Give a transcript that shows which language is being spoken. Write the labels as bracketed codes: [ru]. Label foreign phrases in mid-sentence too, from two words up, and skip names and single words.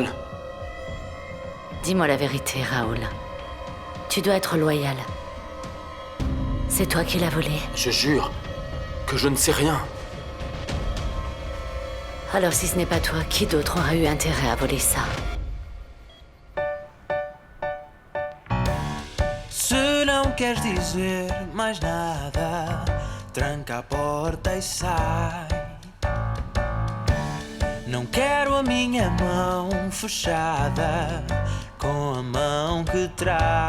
[fr] Dis-moi la vérité, Raoul. Tu dois être loyal. C'est toi qui l'as volée. Je jure que je ne sais rien. Alors si ce n'est pas toi, qui d'autre aura eu intérêt à voler ça? [pt] Se não queres dizer mais nada, tranca a porta e sai. Não quero a minha mão fechada com a mão que trai.